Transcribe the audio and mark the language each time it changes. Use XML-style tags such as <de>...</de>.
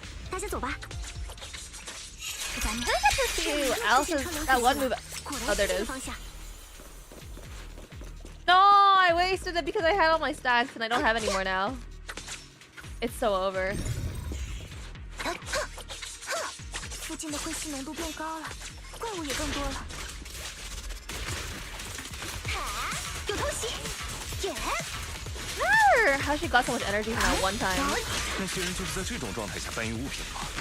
<zh>大家走吧。</zh> <en>I get to see Alice's that one move. Oh, there it is. No, I wasted it because I had all my stacks and I don't have any more now. It's so over.</en> <zh>附近的灰烬浓度变高了，怪物也更多了。有偷袭！耶！</zh> <en>How she got so much energy from that one time?</en> <zh>那些人就是在这种状态下搬运物品吗？</zh>